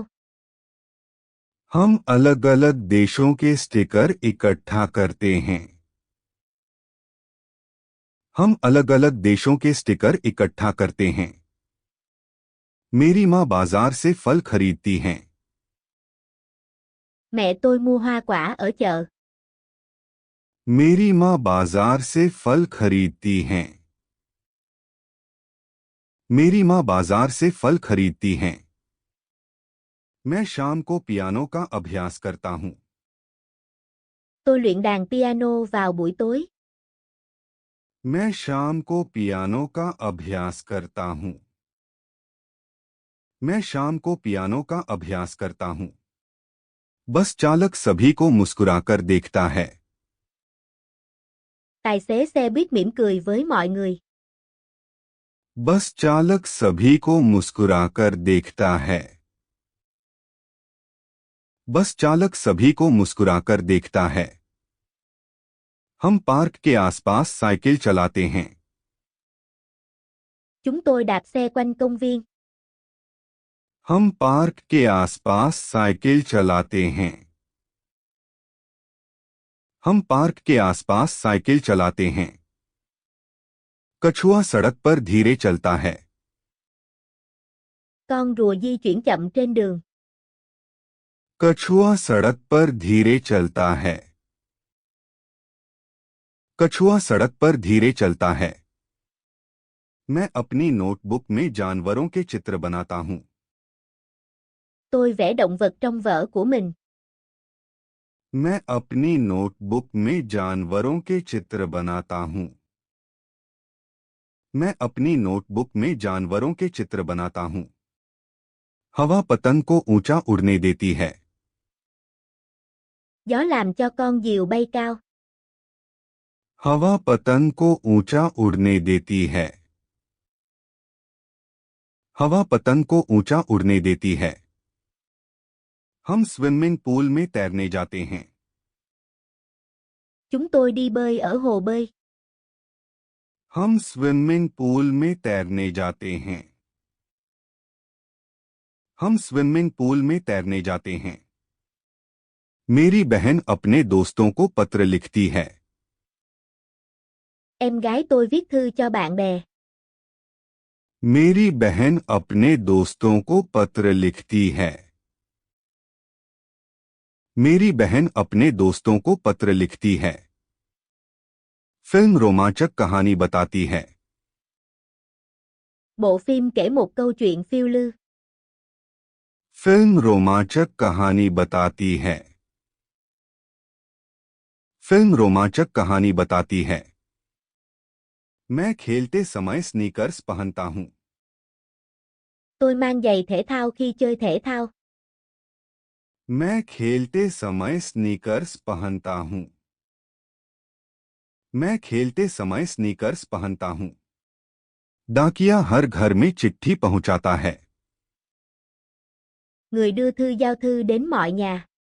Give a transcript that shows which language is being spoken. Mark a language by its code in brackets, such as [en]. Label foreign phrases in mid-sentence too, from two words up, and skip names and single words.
[hi] हम अलग अलग देशों के स्टिकर इकट्ठा करते हैं। हम अलग अलग देशों के स्टिकर इकट्ठा करते हैं। मेरी माँ बाजार से फल खरीदती हैं। [vi] Mẹ tôi mua hoa quả ở chợ. [hi] मेरी माँ बाजार से फल खरीदती हैं। मेरी माँ बाजार से फल खरीदती हैं। मैं शाम को पियानो का अभ्यास करता हूँ। [vi] Tôi luyện đàn piano vào buổi tối. [hi] मैं शाम को पियानो का अभ्यास करता हूँ। मैं शाम को पियानो का अभ्यास करता हूँ। बस चालक सभी को मुस्कुराकर देखता है। [vi] Tài xế xe buýt mỉm cười với mọi người. [hi] बस चालक सभी को मुस्कुराकर देखता है। बस चालक सभी को मुस्कुराकर देखता है। हम पार्क के आसपास साइकिल चलाते हैं। [vi] Chúng tôi đạp xe quanh công viên. [hi] हम पार्क के आसपास साइकिल चलाते हैं। हम पार्क के आसपास साइकिल चलाते हैं। कछुआ सड़क पर धीरे चलता है। [vi] Con rùa di chuyển chậm trên đường. [hi] कछुआ सड़क पर धीरे चलता है। कछुआ सड़क पर धीरे चलता है। मैं अपनी नोटबुक में जानवरों के चित्र बनाता हूँ। [vi] Tôi vẽ động vật trong vở của mình. [hi] मैं अपनी नोटबुक में जानवरों के चित्र बनाता हूँ। मैं अपनी नोटबुक में जानवरों के चित्र बनाता हूँ। हवा पतंग को ऊंचा उड़ने देती है। [vi] Gió làm cho con diều bay cao. [hi] हवा पतंग को ऊंचा उड़ने देती है। हवा पतंग को ऊंचा उड़ने देती है। हम [en] swimming pool [hi] में तैरने जाते हैं। [vi] Chúng tôi đi bơi ở hồ bơi. [hi] हम [en] swimming pool [hi] में तैरने जाते हैं। हम [en] swimming pool [hi] में तैरने जाते हैं। मेरी बहन अपने दोस्तों को पत्र लिखती है। [vi] Em gái tôi viết thư cho bạn bè. [hi] मेरी बहन अपने दोस्तों को पत्र लिखती है। मेरी बहन अपने दोस्तों को पत्र लिखती है। फिल्म रोमांचक कहानी बताती है। [vi] Bộ phim kể một câu chuyện phiêu lưu. [hi] फिल्म रोमांचक कहानी बताती है। फिल्म रोमांचक कहानी बताती है। मैं खेलते समय स्नीकर्स पहनता हूँ। [vi] Tôi mang giày thể thao khi chơi thể thao. [hi] मैं खेलते समय स्नीकर्स पहनता हूँ। मैं खेलते समय स्नीकर्स पहनता हूँ। डाकिया हर घर में चिट्ठी पहुंचाता है। [vi] Người đưa thư giao thư đến mọi nhà.